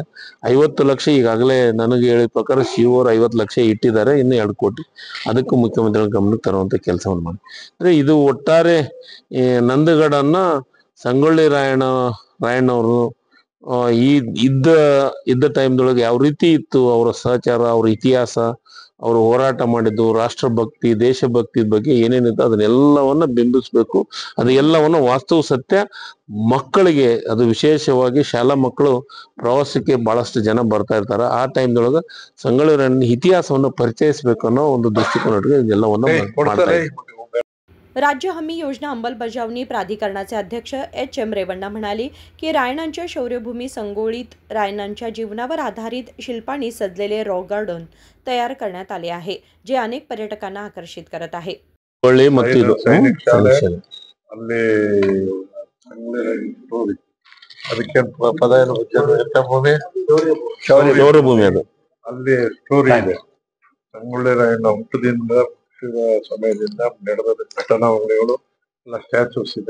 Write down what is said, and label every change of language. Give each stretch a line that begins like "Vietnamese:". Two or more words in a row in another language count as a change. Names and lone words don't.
Kannada: 50 ಲಕ್ಷ ಈಗಾಗಲೇ ನನಗೆ ಹೇಳಿದ ಪ್ರಕಾರ ಶಿವರ್ 50 ಲಕ್ಷ ಇಟ್ಟಿದ್ದಾರೆ, ಇನ್ನು 2 ಕೋಟಿ ಅದಕ್ಕೂ ಮುಖ್ಯಮಂತ್ರಿಗಳ ಗಮನಕ್ಕೆ ತರುವಂತ ಕೆಲಸವನ್ನು ಮಾಡಿ ಅಂದ್ರೆ ಇದು ಒಟ್ಟಾರೆ ನಂದಗಡನ್ನ ಸಂಗೊಳ್ಳಿ ರಾಯಣ್ಣವರು ಈ ಇದ್ದ ಇದ್ದ ಟೈಮ್ದೊಳಗೆ ಯಾವ ರೀತಿ ಇತ್ತು ಅವರ ಸಹಚಾರ, ಅವ್ರ ಇತಿಹಾಸ, ಅವರು ಹೋರಾಟ ಮಾಡಿದ್ದು, ರಾಷ್ಟ್ರಭಕ್ತಿ, ದೇಶಭಕ್ತಿ ಬಗ್ಗೆ ಏನೇನಿತ್ತು ಅದನ್ನೆಲ್ಲವನ್ನ ಬಿಂಬಿಸ್ಬೇಕು. ಅದು ಎಲ್ಲವನ್ನ ವಾಸ್ತವ ಸತ್ಯ ಮಕ್ಕಳಿಗೆ, ಅದು ವಿಶೇಷವಾಗಿ ಶಾಲಾ ಮಕ್ಕಳು ಪ್ರವಾಸಕ್ಕೆ ಬಹಳಷ್ಟು ಜನ ಬರ್ತಾ ಇರ್ತಾರೆ. ಆ ಟೈಮ್ದೊಳಗೆ ಸಂಗೊಳ್ಳಿ ರಾಯಣ್ಣ ಇತಿಹಾಸವನ್ನು ಪರಿಚಯಿಸಬೇಕು ಅನ್ನೋ ಒಂದು ದೃಷ್ಟಿಕೋನಕ್ಕೆ ಇದೆಲ್ಲವನ್ನ ಮಾಡ್ತಾ ಇದ್ದೀವಿ.
Marathi: राज्य हमी योजना अंमलबजावणी प्राधिकरणाचे अध्यक्ष एच.एम. रेवण्णा म्हणाले की रायण्णांच्या शौर्यभूमी संगोळीत रायण्णांच्या जीवनावर आधारित शिल्पांनी सजलेले रॉक गार्डन तयार करण्यात आले आहे, जे अनेक पर्यटकांना आकर्षित करत आहे.
Kannada: ಮತ್ತು ಇದು ಸೈನಿಕ ಶಾಲೆ ಶಾಲೆ. ಅಲ್ಲಿ ಸ್ಟೋರಿ ಅದಕ್ಕೆ ಪದ ಏನು ಎಂತ ಭೂಮಿ ಶೌರ್ಯ ಭೂಮಿ ಅದು. ಅಲ್ಲಿ ಸ್ಟೋರಿ ಇದೆ. ಸಂಗೊಳ್ಳಿ ರಾಯಣ್ಣ ಹುಟ್ಟದಿಂದ ಸಮಯದಿಂದ ನಡೆದ ಘಟನಾವಳಿಗಳು ಎಲ್ಲ ಸ್ಟ್ಯಾಚ್ಯೂಸ್ ಇದೆ.